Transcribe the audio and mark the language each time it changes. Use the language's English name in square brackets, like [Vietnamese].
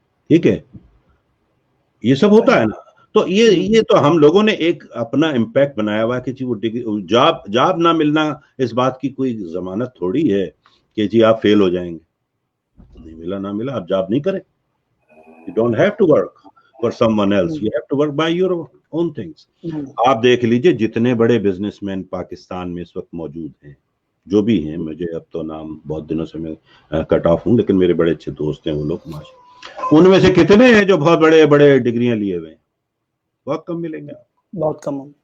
[Urdu] ٹھیک ہے, یہ سب ہوتا ہے نا. تو یہ تو ہم لوگوں نے ایک اپنا امپیکٹ بنایا ہوا کہ جی وہ جاب نہ ملنا اس بات کی کوئی ضمانت تھوڑی ہے کہ جی آپ فیل ہو جائیں گے. نہیں ملا نہ ملا, آپ جاب نہیں کریں. [English] You don't have to work for someone else. You have to work by your own things. [Urdu] آپ دیکھ لیجئے جتنے بڑے بزنس مین پاکستان میں اس وقت موجود ہیں, جو بھی ہیں, مجھے اب تو نام بہت دنوں سے میں کٹ آف ہوں, لیکن میرے بڑے اچھے دوست ہیں وہ لوگ, ان میں سے کتنے ہیں جو بہت بڑے بڑے ڈگریاں لیے ہوئے ہیں؟ بہت کم ملیں گے, بہت کم.